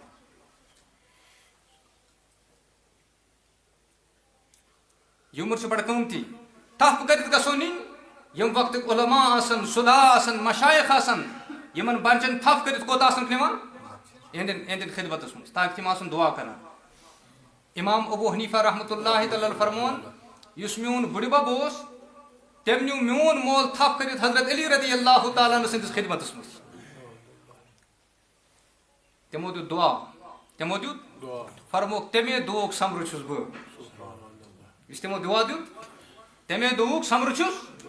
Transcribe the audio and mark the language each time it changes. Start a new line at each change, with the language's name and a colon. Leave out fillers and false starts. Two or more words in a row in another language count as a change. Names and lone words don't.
Kashmiri: یہِ عمر چھِ بڑٕ قۭمتی تھپھ کٔرِتھ گژھو نِنۍ یِم وقتٕکۍ علما آسن صُلح آسن مشایخ آسن یمن بچن تھپ کرت کوت آسن نوان اہندن خدمتس مز تاکہ تم آسن دعا کران. امام ابو حنیفہ
Arabic: رحمۃ اللہ تعالی
Kashmiri: فرمون یس میون بڑبب اوس تم نیو میون مول تھپ کرت حضرت علی
Arabic: رضی اللہ تعالیٰ عنہ
Kashmiri: سندس خدمتس مز. تمو دیت دعا تمو دیت فرموک تمے دعوک سمر چھس بہ. اس تمو دعا دیت تمے دعوک سمر چھس.